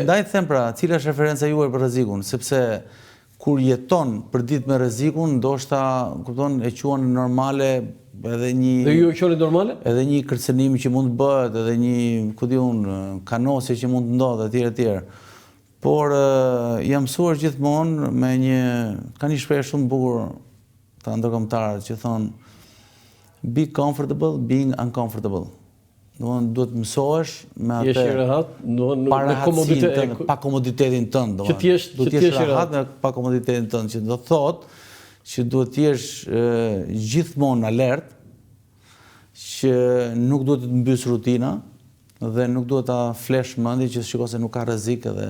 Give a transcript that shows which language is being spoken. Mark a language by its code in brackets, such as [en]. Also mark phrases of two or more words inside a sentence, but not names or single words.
[sq] Ndaj të them pra, cila është referenca juaj për rrezikun, sepse kur jeton për ditë me rrezikun, ndoshta, kupton, e quan normale edhe një... Dhe ju e qoni normale? Edhe një kërcënim që mund të bëhet, edhe një, ku di unë, kanosje që mund të ndodhe, etj. Por jam mësuar gjithmonë me një... Ka një shprehje shumë bukur të ndërkombëtarët që thonë [en] be comfortable, being uncomfortable. [sq] Duhet mësohesh me atë... Jesh i rehat, pa komoditetin tënd. Duhet të jesh rehat me pa komoditetin tënd, që do të thotë që duhet të jesh gjithmonë alert, që nuk duhet të mbys rutina dhe nuk duhet ta flesh mendin që shikoj se nuk ka rrezik edhe